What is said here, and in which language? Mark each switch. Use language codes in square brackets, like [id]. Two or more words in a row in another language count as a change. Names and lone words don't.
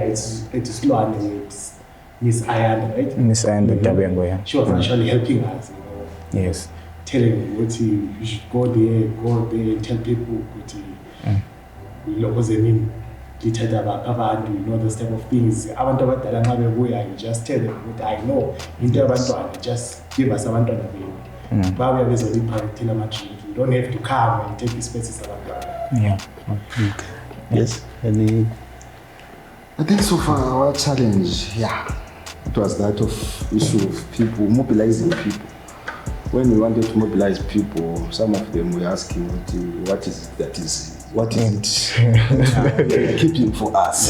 [en] It's slow and it's Miss Ayanda, right? Miss Ayanda Dabengo, yeah. She was actually helping us, Yes. telling me what you should go there and tell people what you those type of things. [nd] Abantu abadala nxa bebuya, [en] you just tell them what I know. [nd] Into abantwana, [en] just give us [nd] abantwana benu. Babuya bezolipha thina ama-drink. [en] You don't have to come and take the spaces abantwana. Yeah. Okay. Yes. I think so far our challenge, it was that of issue of people, mobilizing people. When we wanted to mobilize people, some of them were asking, what is it keeping for us?